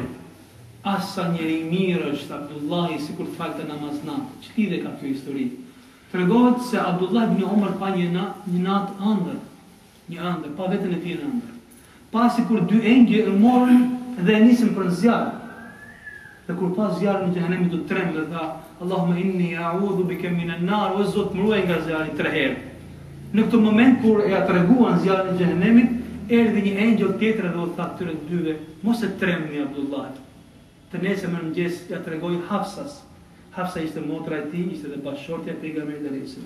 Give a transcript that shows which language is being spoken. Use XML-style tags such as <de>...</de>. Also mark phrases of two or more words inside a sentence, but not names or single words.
<sq>Asa njeri mirë është Abdullahi sikur të falte namaz natë. Ç'lidhje ka kjo histori? Tregohet se Abdullah ibn Umar pa një natë ëndër. Një ëndër, pa veten e tij në ëndër. Pasi kur dy engjëj e morën dhe e nisën për zjarr. Dhe kur pas zjarrin në xhenemit do tremb dhe tha:</sq> <ar>"اللهم إني أعوذ بك من النار",</ar> <sq>o Zot më ruaj nga zjarri 3 herë. Në këtë moment kur e treguan zjarrin në xhenemit, erdhi një engjëll tjetër dhe u tha këtyre dyve: "Mos e trembni Abdullah." Të nesër më mëngjes ja tregoi Hafsas. Hafsa ishte motra e tij, ishte dhe bashkëshortja e pejgamberit</sq> <ar>عليه السلام.</ar>